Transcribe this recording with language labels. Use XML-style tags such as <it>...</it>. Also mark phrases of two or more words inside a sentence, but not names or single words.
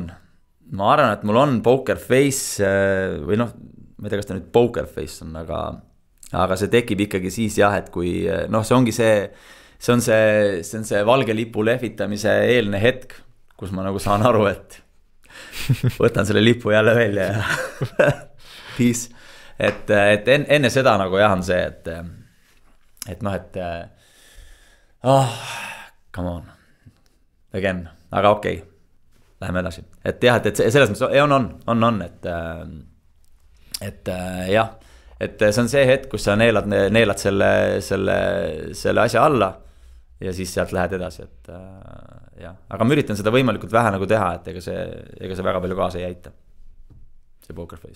<et>Ma arvan, et mul on</et> <en>poker face</en> <et>või noh, ma ei tea, kas ta nüüd</et> <en>poker face</en> <et>on, aga see tekib ikkagi siis jah, et kui noh, see ongi see on see valge lipu lehvitamise eelne hetk, kus ma nagu saan aru, et võtan selle lipu jälle välja ja peace. Et enne seda nagu jah on see, et noh, et</et> <en>come on, again,</en> <et>aga okei, läheme edasi. Et jah, et selles mõttes on, et jah, et see on see hetk, kus sa neelad selle asja alla ja siis sealt lähed edasi, et jah, aga ma üritan seda võimalikult vähe nagu teha, et ega see väga palju kaasa ei aita, see</et> <en>poker face.</en>